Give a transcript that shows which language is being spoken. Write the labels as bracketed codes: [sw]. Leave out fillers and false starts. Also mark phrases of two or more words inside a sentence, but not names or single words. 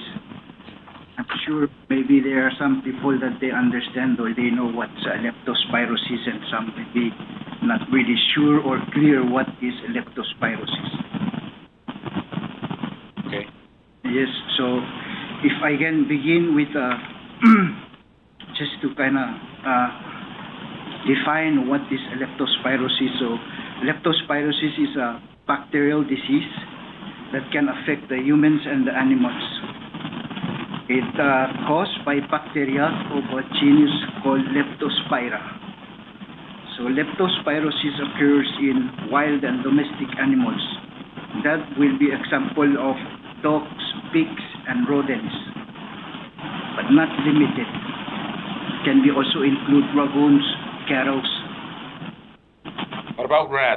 [en] I'm sure maybe there are some people that they understand or they know what's leptospirosis, and some may be not really sure or clear what is leptospirosis. Okay. Yes, so if I can begin with just to kind of define what is leptospirosis. So leptospirosis is a bacterial disease that can affect the humans and the animals. It's caused by bacteria of a genus called Leptospira. So leptospirosis occurs in wild and domestic animals. That will be example of dogs, pigs, and rodents, but not limited. Can be also include raccoons, cattle. What about rats?